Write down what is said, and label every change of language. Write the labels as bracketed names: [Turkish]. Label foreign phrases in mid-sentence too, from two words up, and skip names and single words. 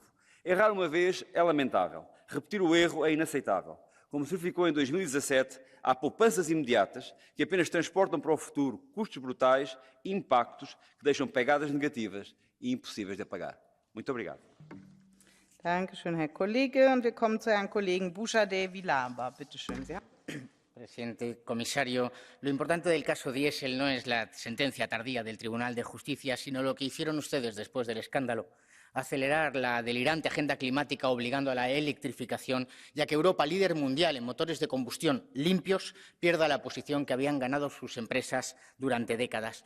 [Portuguese] Errar uma vez é lamentável. Repetir o erro é inaceitável. Como se verificou em 2017, há poupanças imediatas que apenas transportam para o futuro custos brutais e impactos que deixam pegadas negativas e impossíveis de apagar. Muito obrigado. [German] Danke schön, Herr Kollege. Und wir kommen zu Herrn Kollegen Bouchardet Villalba. Bitte schön, Sie haben. [Spanish] Presidente, comisario, lo importante del caso Diesel no es la sentencia tardía del Tribunal de Justicia, sino lo que hicieron ustedes después del escándalo. Acelerar la delirante agenda climática obligando a la electrificación, ya que Europa, líder mundial en motores de combustión limpios, pierda la posición que habían ganado sus empresas durante décadas.